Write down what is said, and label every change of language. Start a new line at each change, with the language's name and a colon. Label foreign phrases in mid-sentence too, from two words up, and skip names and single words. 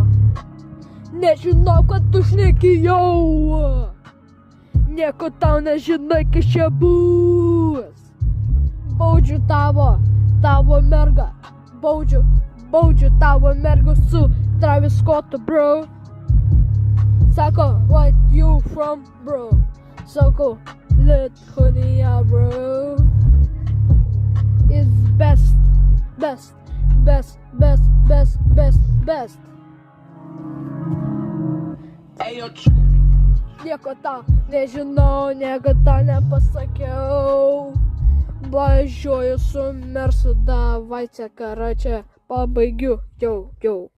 Lithuanian: Nežinau, kad tu šneki jau. Nieko tau nežinai, kas čia bus. Baudžiu tavo mergą. Baudžiu tavo mergą su Travis Scottu, bro. Sako,
English: what you from, bro?
Lithuanian: Sako, Lithuania, bro.
English: Is best.
Lithuanian: Nieko tau nežinau, nieko tau nepasakiau. Važiuoju su Mersu, davai čia karačia, pabaigiu, jau.